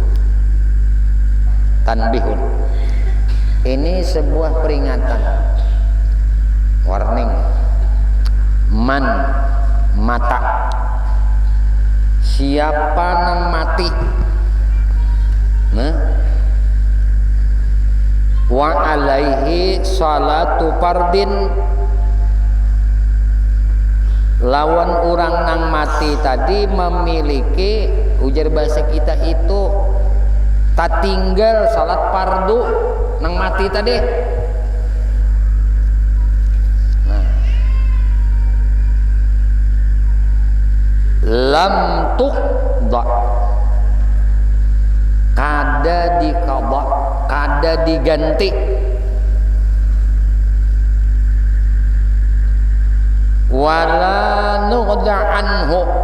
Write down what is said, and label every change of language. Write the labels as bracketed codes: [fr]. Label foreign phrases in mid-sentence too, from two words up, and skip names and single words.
[bjn] Tanbihun, ini sebuah peringatan, warning. [ar] من مات, [bjn] siapa nang mati, nah, [ar] وعليه صلاة فرض, [bjn] lawan orang nang mati tadi memiliki, ujar bahasa kita itu tak tinggal salat fardu nang mati tadi. Nah, [ar] لم تقض, [bjn] kada diqadha, kada diganti, [ar] ولا نقضى عنه,